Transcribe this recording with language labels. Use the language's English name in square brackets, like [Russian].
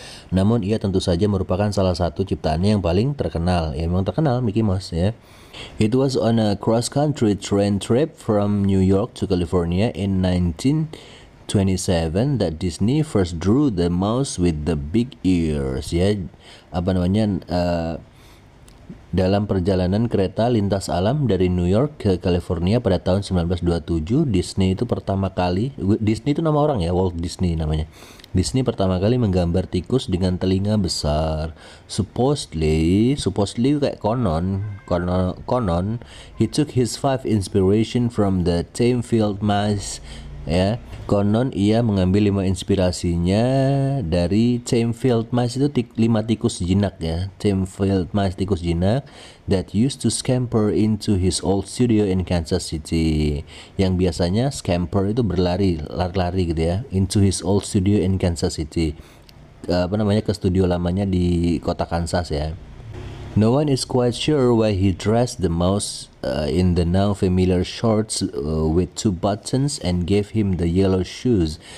[Indonesian] Namun ia tentu saja merupakan salah satu ciptaannya yang paling terkenal. Ya memang terkenal Mickey Mouse ya. [English] It was on a cross-country train trip from New York to California in 1927 that Disney first drew the mouse with the big ears ya. [Indonesian] Apa namanya dalam perjalanan kereta lintas alam dari New York ke California pada tahun 1927, Disney itu pertama kali, Disney itu nama orang ya, Walt Disney namanya. Disney pertama kali menggambar tikus dengan telinga besar. [English] Supposedly [Indonesian] kayak konon, [English] he took his five inspiration from the tame field mice ya. [Indonesian] Konon ia mengambil 5 inspirasinya dari [English] tame field mice, [Indonesian] itu 5 tikus jinak ya. [English] Tame field mice, [Indonesian] tikus jinak [English] that used to scamper into his old studio in Kansas City. [Indonesian] Yang biasanya scamper itu lari gitu ya, [English] into his old studio in Kansas City. [Indonesian] Ke studio lamanya di kota Kansas ya. [English] No one is quite sure why he dressed the mouse in the now familiar shorts with 2 buttons and gave him the yellow shoes.